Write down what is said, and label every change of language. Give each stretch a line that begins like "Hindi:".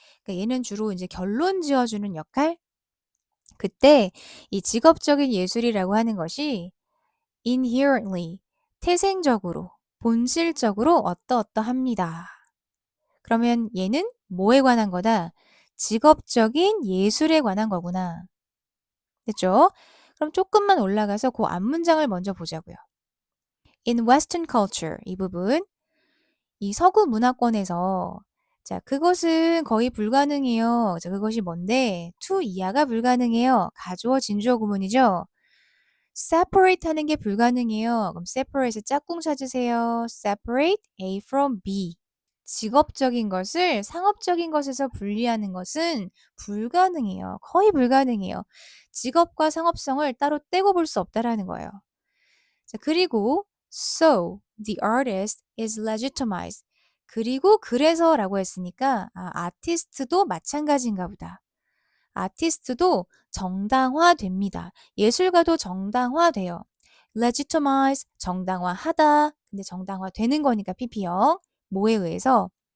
Korean: 그러니까 얘는 주로 이제 결론 지어주는 역할? 그때 이 직업적인 예술이라고 하는 것이 inherently, 태생적으로, 본질적으로 어떠어떠합니다. 그러면 얘는 뭐에 관한 거다? 직업적인 예술에 관한 거구나. 됐죠? 그럼 조금만 올라가서 그 앞문장을 먼저 보자고요.
English: In Western culture,
Korean: 이 부분. 이 서구 문화권에서 자, 그것은 거의 불가능해요. 자, 그것이 뭔데? to 이하가 불가능해요. 가주어 진주어 구문이죠. separate 하는 게 불가능해요. 그럼 separate의 짝꿍 찾으세요.
English: separate A from B.
Korean: 직업적인 것을 상업적인 것에서 분리하는 것은 불가능해요. 거의 불가능해요. 직업과 상업성을 따로 떼고 볼 수 없다라는 거예요. 자, 그리고
English: so the artist is legitimized.
Korean: 그리고 그래서라고 했으니까 아티스트도 마찬가지인가 보다. 아티스트도 정당화됩니다. 예술가도 정당화돼요. legitimize 정당화하다. 근데 정당화되는 거니까 PP형. 뭐에 의해서?